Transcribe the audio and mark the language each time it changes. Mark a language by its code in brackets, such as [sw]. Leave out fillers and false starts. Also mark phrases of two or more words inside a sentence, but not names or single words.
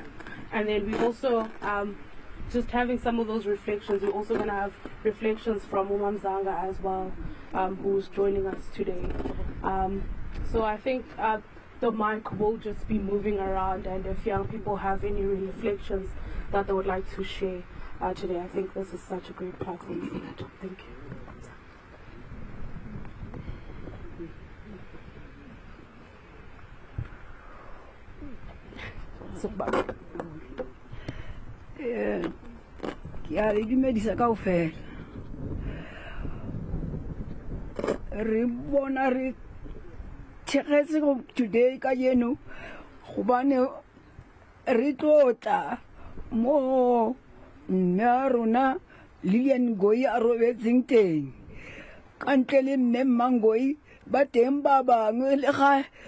[en] And then we also, just having some of those reflections, we're also going to have reflections from Umam Zanga as well, who's joining us today. So I think the mic will just be moving around, and if young people have any reflections that they would like to share today, I think this is such a great platform for that. Thank you. [tn] Ke a le dumedisa kaofela. Re bona re tshegetse go today ka eno gobane re tlotla mo mme a rona Lilian Goi a robetseng teng ka ntle le mme Mangoi ba teng ba bangwe le ga